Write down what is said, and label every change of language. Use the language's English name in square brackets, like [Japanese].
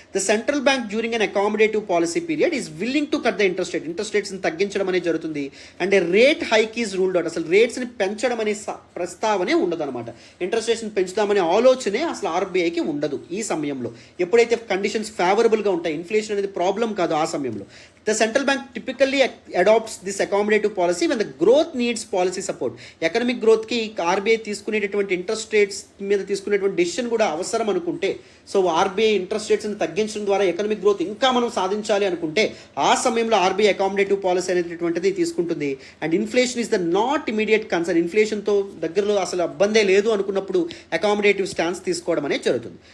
[English] the central bank during an accommodative policy period is willing to cut the interest రేట్స్ని [Telugu] తగ్గించడం అనేది జరుగుతుంది. [English] And rate hike is ruled out. [Telugu] అసలు రేట్స్ని పెంచడం అనే ప్రస్తావనే ఉండదు అనమాట. ఇంట్రెస్ట్ రేట్స్ని పెంచుదామనే ఆలోచనే అసలు ఆర్బీఐకి ఉండదు ఈ సమయంలో. ఎప్పుడైతే కండిషన్స్ ఫేవరబుల్గా ఉంటాయి, ఇన్ఫ్లేషన్ అనేది ప్రాబ్లం కాదు ఆ సమయంలో. [English] The central bank typically adopts this accommodative policy when the growth needs policy support. [Telugu] Economic గ్రోత్కి ఆర్బీఐ తీసుకునేటటువంటి ఇంట్రెస్ట్ రేట్స్ మీద తీసుకునేటువంటి డెసిషన్ కూడా అవసరం అనుకుంటే, సో ఆర్బీఐ ఇంట్రెస్ట్ రేట్స్ని తగ్గించడం ద్వారా ఎకనమిక్ గ్రోత్ ఇంకా మనం సాధించాలి అనుకుంటే ఆ సమయంలో ఆర్బీఐ అకామిడేటివ్ పాలసీ అనేటటువంటిది తీసుకుంటుంది. [English] And inflation is the not immediate concern. [Telugu] ఇన్ఫ్లేషన్తో దగ్గరలో అసలు ఇబ్బందే లేదు అనుకున్నప్పుడు అకామిడేటివ్ స్టాన్స్ తీసుకోవడం అనేది జరుగుతుంది.